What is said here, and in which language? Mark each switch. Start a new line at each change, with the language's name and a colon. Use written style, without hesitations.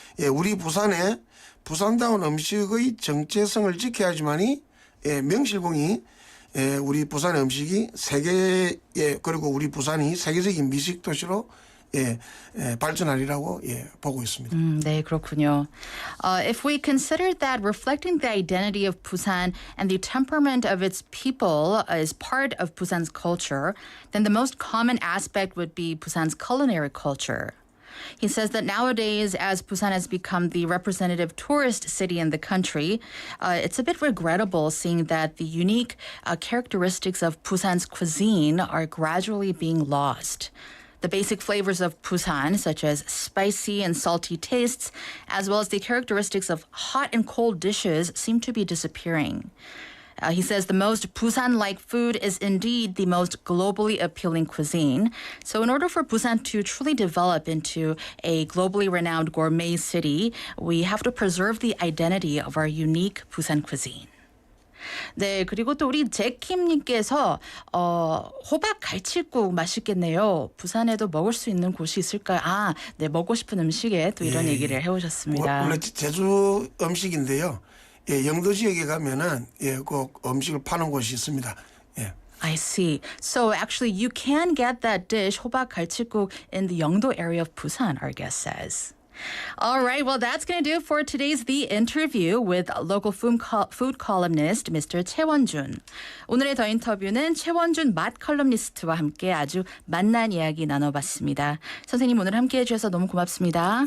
Korean: 우리 부산의 부산다운 음식의 정체성을 지켜야지만이 명실공히 우리 부산의 음식이 세계에 그리고 우리 부산이 세계적인 미식 도시로 발전하리라고 보고 있습니다. 네, 그렇군요.
English: If we consider that reflecting the identity of Busan and the temperament of its people is part of Busan's culture, then the most common aspect would be Busan's culinary culture. He says that nowadays, as Busan has become the representative tourist city in the country, it's a bit regrettable seeing that the unique characteristics of Busan's cuisine are gradually being lost. The basic flavors of Busan, such as spicy and salty tastes, as well as the characteristics of hot and cold dishes, seem to be disappearing. He says the most Busan-like food is indeed the most globally appealing cuisine. So in order for Busan to truly develop into a globally renowned gourmet city, we have to preserve the identity of our unique Busan cuisine.
Korean: 네, 그리고 또 우리 제킴님께서 호박 갈치국 맛있겠네요. 부산에도 먹을 수 있는 곳이 있을까요? 아, 네, 먹고 싶은 음식에 또 이런 얘기를 해오셨습니다. 원래 제주 음식인데요. 영도 지역에 가면은 꼭 음식을 파는 곳이 있습니다.
English: I see. So actually, you can get that dish, 호박 갈치국, in the Yeongdo area of Busan, our guest says. All right, well, that's going to do for today's The Interview with local food columnist Mr.
Korean: 최원준. 오늘의 더 인터뷰는 최원준 맛 컬럼니스트와 함께 아주 맛난 이야기 나눠봤습니다. 선생님 오늘 함께해 주셔서 너무 고맙습니다.